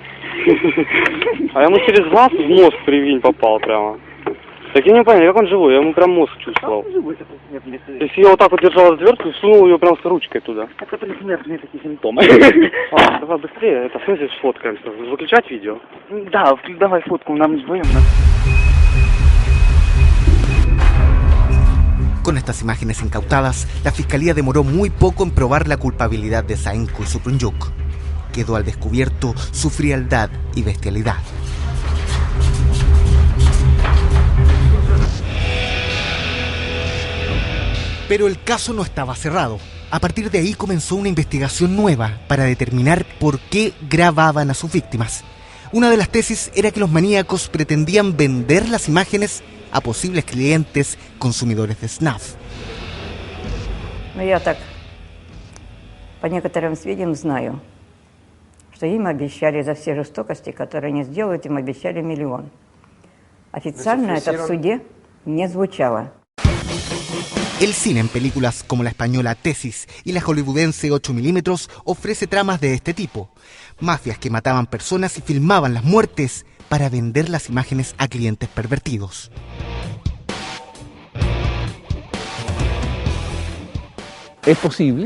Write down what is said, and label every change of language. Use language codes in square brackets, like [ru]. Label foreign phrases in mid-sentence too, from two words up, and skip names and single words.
[ru] А ему через глаз в мозг привинь попал прямо. Так я не понял, как он живой, я ему прям мозг чувствовал. То есть я вот так вот держал отвертку и сунул ее прям с ручкой туда. Это предсмертные такие симптомы. Давай быстрее, это в смысле сфоткаемся. Выключать видео? Да, давай фотку, нам вдвоем. [es] Con estas imágenes incautadas, la fiscalía demoró muy poco en probar la culpabilidad de Saenko y Suprunyuk. Quedó al descubierto su frialdad y bestialidad. Pero el caso no estaba cerrado. A partir de ahí comenzó una investigación nueva para determinar por qué grababan a sus víctimas. Una de las tesis era que los maníacos pretendían vender las imágenes a posibles clientes consumidores de snuff. [ru] Ну, я так, по некоторым сведениям, знаю, что им обещали за все жестокости, которые они сделают, им обещали 1 000 000. Официально это в суде не звучало. [es] El cine en películas como la española Tesis y la hollywoodense 8 milímetros ofrece tramas de este tipo. Mafias que mataban personas y filmaban las muertes para vender las imágenes a clientes pervertidos. Es posible.